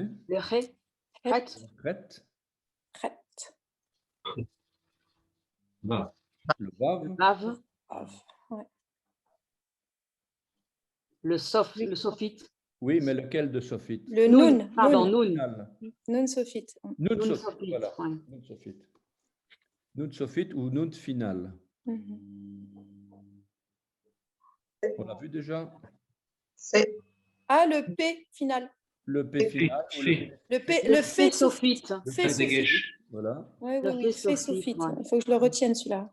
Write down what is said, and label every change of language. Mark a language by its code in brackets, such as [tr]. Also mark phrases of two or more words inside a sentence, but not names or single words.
[fr] le ré. Ret. Ret. Chet. Va. Le vav, Vav, Ouais. le sophite. oui, mais lequel de sophite? Le Noun, nun. pardon, Nun. noun. Final. Nun sophite. Nun Nun sophite, sophite, voilà. ouais. Nun sophite. Nun sophite ou nun final. Mhm. On l'a vu déjà? C'est Ah, le P final. Le P final ou le Fait. Le P, Le le fait fait sophite. sophite. le Fait P sophite. Dégage. Voilà. Oui, Le oui, oui. fait Fait sophite, sophite. ouais. Il faut que je le retienne celui-là.